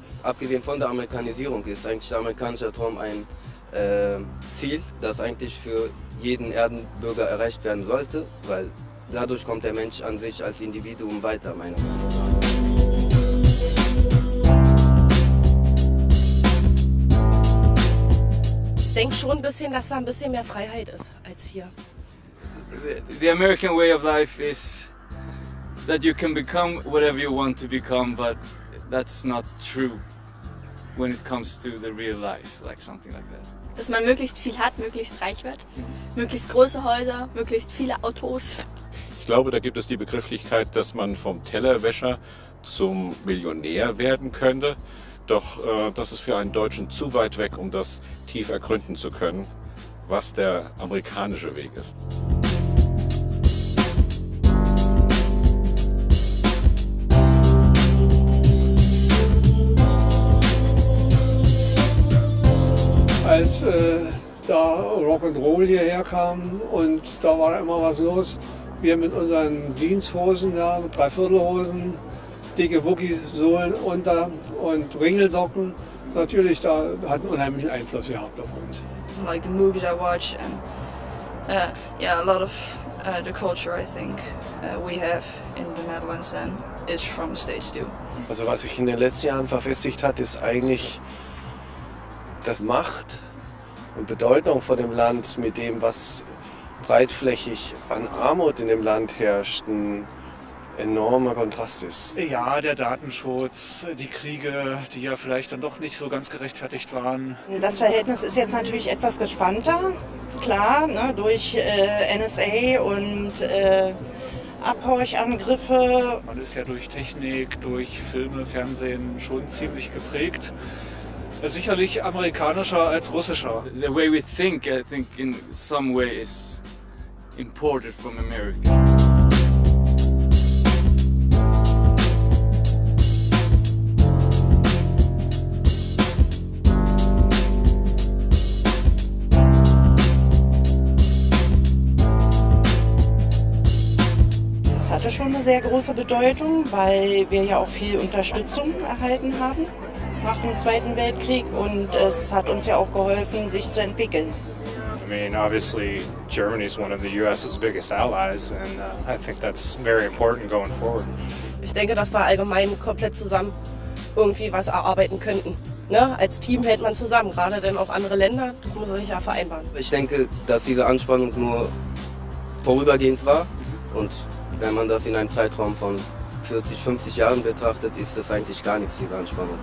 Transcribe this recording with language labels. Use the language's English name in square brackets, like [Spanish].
[German] Abgesehen von der Amerikanisierung ist eigentlich der amerikanische Traum ein Ziel, das eigentlich für jeden Erdenbürger erreicht werden sollte, weil dadurch kommt der Mensch an sich als Individuum weiter, meiner Meinung nach. Ich denke schon ein bisschen, dass da ein bisschen mehr Freiheit ist als hier. [English] The American way of life is that you can become whatever you want to become, but that's not true when it comes to the real life, like something like that. [German] Dass man möglichst viel hat, möglichst reich wird, möglichst große Häuser, möglichst viele Autos. Ich glaube, da gibt es die Begrifflichkeit, dass man vom Tellerwäscher zum Millionär werden könnte. Doch das ist für einen Deutschen zu weit weg, um das tief ergründen zu können, was der amerikanische Weg ist. Als da Rock'n'Roll hierher kam und da war immer was los. Wir mit unseren Jeanshosen, ja, mit Dreiviertelhosen, dicke Wookie-Sohlen unter und Ringelsocken. Natürlich, da hat einen unheimlichen Einfluss gehabt auf uns. [English] Like the movies I watch and yeah, a lot of the culture I think we have in the Netherlands then is from the States too. [German] Also was sich in den letzten Jahren verfestigt hat, ist eigentlich das Macht und Bedeutung von dem Land mit dem, was breitflächig an Armut in dem Land herrscht, ein enormer Kontrast ist. Ja, der Datenschutz, die Kriege, die ja vielleicht dann doch nicht so ganz gerechtfertigt waren. Das Verhältnis ist jetzt natürlich etwas gespannter, klar, ne, durch NSA und Abhorchangriffe. Man ist ja durch Technik, durch Filme, Fernsehen schon ziemlich geprägt. Sicherlich amerikanischer als russischer. [English] The way we think, I think in some way is imported from America. [German] Das hatte schon eine sehr große Bedeutung, weil wir ja auch viel Unterstützung erhalten haben nach dem Zweiten Weltkrieg und es hat uns ja auch geholfen, sich zu entwickeln. [English] I mean, obviously, Germany is one of the U.S.'s biggest allies, and I think that's very important going forward. [German] Ich denke, dass wir allgemein komplett zusammen irgendwie was erarbeiten könnten. Ne? Als Team hält man zusammen, gerade dann auch andere Länder, das muss man sich ja vereinbaren. Ich denke, dass diese Anspannung nur vorübergehend war und wenn man das in einem Zeitraum von 40, 50 Jahren betrachtet, ist das eigentlich gar nichts, diese Anspannung.